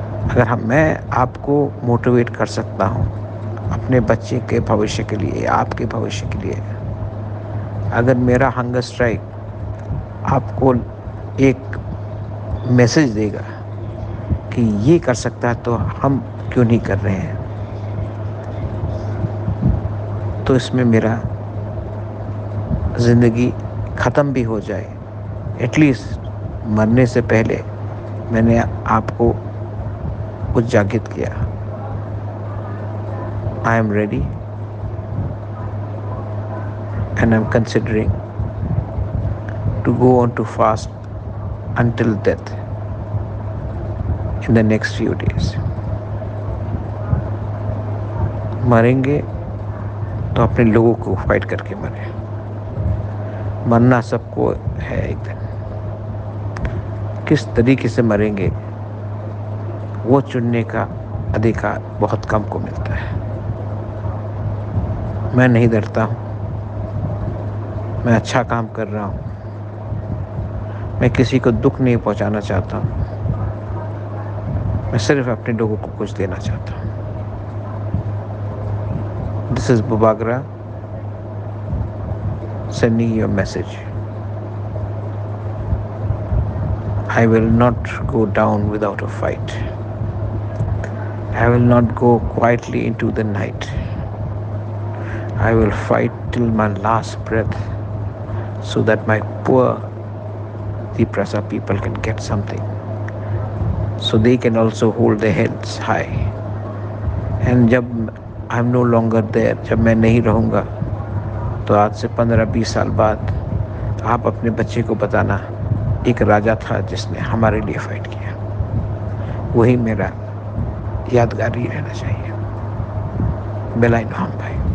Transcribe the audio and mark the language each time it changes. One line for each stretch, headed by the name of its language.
Hindi: अगर मैं आपको मोटिवेट कर सकता हूँ अपने बच्चे के भविष्य के लिए, आपके भविष्य के लिए, अगर मेरा हंगर स्ट्राइक आपको एक मैसेज देगा कि ये कर सकता है, तो हम क्यों नहीं कर रहे हैं। तो इसमें मेरा ज़िंदगी ख़त्म भी हो जाए, एटलीस्ट मरने से पहले मैंने आपको उजागिर किया।
English: I am ready and I'm considering to go on to fast until death in the next few days.
Hindi: मरेंगे तो अपने लोगों को फाइट करके मरे। मरना सबको है एक दिन। किस तरीके से मरेंगे वो चुनने का अधिकार बहुत कम को मिलता है। मैं नहीं डरता हूँ, मैं अच्छा काम कर रहा हूँ, मैं किसी को दुख नहीं पहुँचाना चाहता हूँ, मैं सिर्फ अपने लोगों को कुछ देना चाहता हूँ।
English: This is Bubagra sending you a message. I will not go down without a fight. I will not go quietly into the night. I will fight till my last breath, so that my poor Tiprasa people can get something, so they can also hold their heads high. And
Hindi: जब
English: I'm no longer there,
Hindi: जब मैं नहीं रहूँगा, तो आज से 15-20 साल बाद आप अपने बच्चे को बताना एक राजा था जिसने हमारे लिए फाइट किया। वही मेरा यादगार ही रहना चाहिए। बेलाई नोहम भाई।